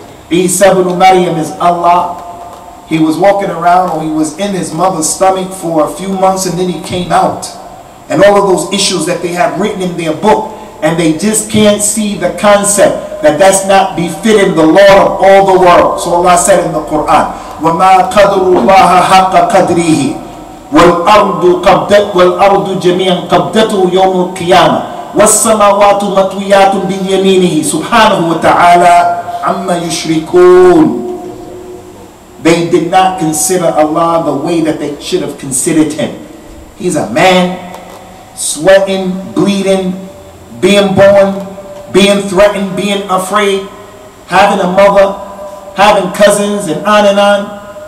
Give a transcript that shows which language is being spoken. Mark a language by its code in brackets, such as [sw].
[en] Isa ibn Maryam is Allah. He was walking around, or he was in his mother's stomach for a few months, and then he came out. And all of those issues that they have written in their book, and they just can't see the concept that that's not befitting the Lord of all the world. So Allah said in the Quran, [ar] وَمَا قَدْرُ اللَّهَ حَقَّ قَدْرِهِ وَالْأَرْضُ جَمِيعًا قَبْضَتُهُ يَوْمُ الْقِيَامَةِ وَالسَّمَاوَاتُ مَطْوِيَّاتٌ بِيَمِينِهِ سُبْحَانَهُ وَتَعَالَى عَمَّا يُشْرِكُونَ. [en] They did not consider Allah the way that they should have considered him. He's a man, sweating, bleeding, being born, being threatened, being afraid, having a mother, having cousins, and on and on.